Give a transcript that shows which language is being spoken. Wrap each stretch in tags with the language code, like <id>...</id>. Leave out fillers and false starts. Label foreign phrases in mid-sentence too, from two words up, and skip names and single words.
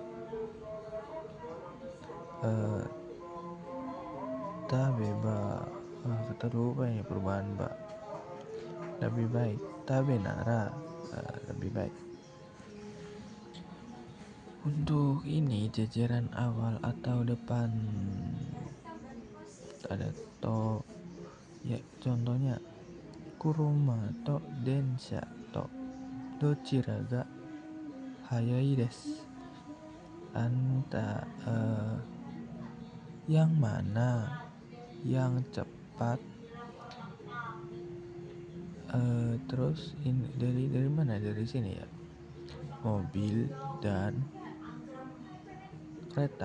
<ja>食べば,</ja> <id>kita lupa ini perubahan ba, lebih baik.</id> <ja>食べなら,</ja> <id>lebih baik. Untuk ini jajaran awal atau depan ada to, ya contohnya</id> <ja>車と電車とどちらが速いです.</ja> <id>Yang mana yang cepat. Terus ini dari mana, dari sini ya, mobil dan kereta.</id>